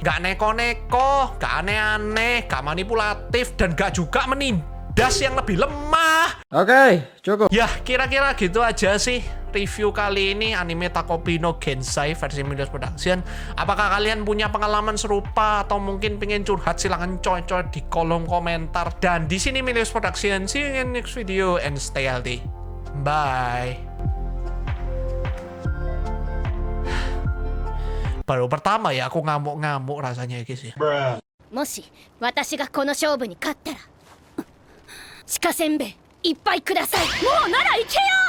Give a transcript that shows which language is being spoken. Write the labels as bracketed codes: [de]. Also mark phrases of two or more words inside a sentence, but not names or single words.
[id] Nggak neko-neko, nggak aneh-aneh, nggak manipulatif, dan nggak juga menindas yang lebih lemah. Oke, cukup. Ya, kira-kira gitu aja sih review kali ini anime Takopi no Gensai versi Milios Production. Apakah kalian punya pengalaman serupa atau mungkin pengen curhat? Silahkan coy-coy di kolom komentar. Dan di sini Milios Production. [en] See you in next video and stay healthy. Bye. [id] Baru pertama ya aku ngamuk-ngamuk rasanya guys ya. [ja] もし私がこの勝負に勝ったら鹿せんべいいっぱいください。もうなら行けよ。